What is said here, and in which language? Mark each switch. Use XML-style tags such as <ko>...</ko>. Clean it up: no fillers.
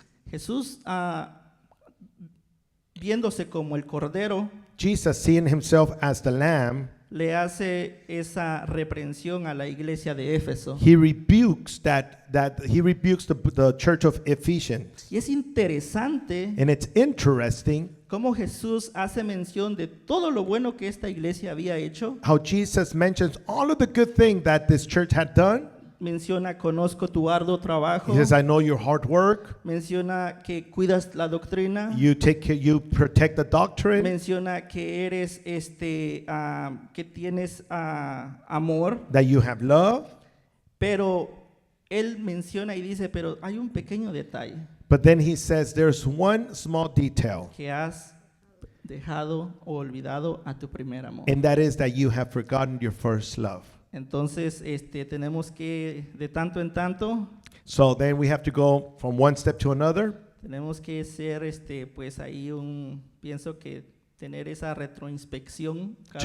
<es>Jesús viéndose como el cordero,</es> <en>Jesus seeing himself as the lamb,</en> <es>le hace esa reprensión a la iglesia de Éfeso.</es> <en>he rebukes the church of Ephesians.</en> <es>Y es interesante</es> <en>And it's interesting</en> <es>cómo Jesús hace mención de todo lo bueno que esta iglesia había hecho.</es> <en>how Jesus mentions all of the good things that this church had done.</en> <es>Menciona, conozco tu arduo trabajo.</es> <en>He says, I know your hard work.</en> <es>Menciona que cuidas la doctrina.</es> <en>You protect the doctrine,</en> <es>Menciona que eres que tienes amor,</es> <en>that you have love.</en> <es>pero él menciona y dice, pero hay un pequeño detalle,</es> <en>But then he says, there's one small detail,</en> <es>que has dejado o olvidado a tu primer amor.</es> <en>and that is that you have forgotten your first love.</en> <es>Entonces, tenemos que de tanto en tanto</es> <en>So then we have to go from one step to another.</en> <es>tenemos que ser pues ahí pienso que tener esa retroinspección cada</es>